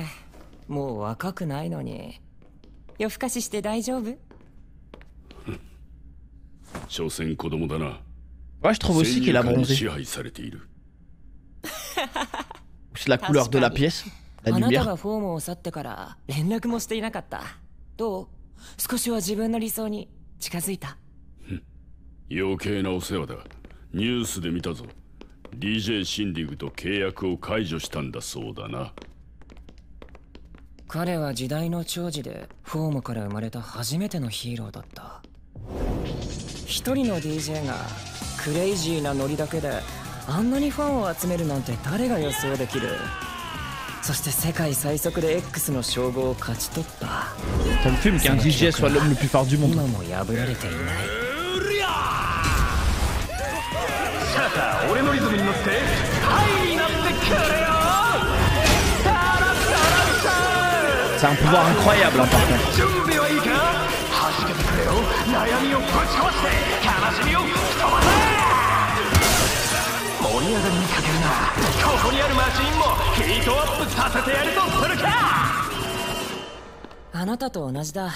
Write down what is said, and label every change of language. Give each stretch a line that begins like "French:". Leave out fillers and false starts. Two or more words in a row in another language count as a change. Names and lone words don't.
Japanese: もう若くないのに。夜更かしして大丈夫？所詮子供だな。
French: Ouais, je trouve aussi qu'il a bronzé. C'est la couleur de la pièce, la
Japanese: あなた
French: lumière.
Japanese: がフォームを去ってから連絡もしていなかった。どう？少しは自分の理想に近づいた？余計なお世話だ。ニュースで見たぞ。DJ シンディグと契約を解除したんだそうだな。彼は時代の寵児でフォームから生まれた初めてのヒーローだった。一人の DJ がクレイジーなノリだけであんなにファンを集めるなんて誰が予想できる。そして世界最速で X の称号を勝ち取った。
French: Ça me fume qu'un DJ soit l'homme le plus fort du monde.
Japanese: 今も破られていない。さあ俺のリズムに乗ってハイになって
French: C'est un pouvoir incroyable, hein, par contre.
Japanese: あなたと同じだ。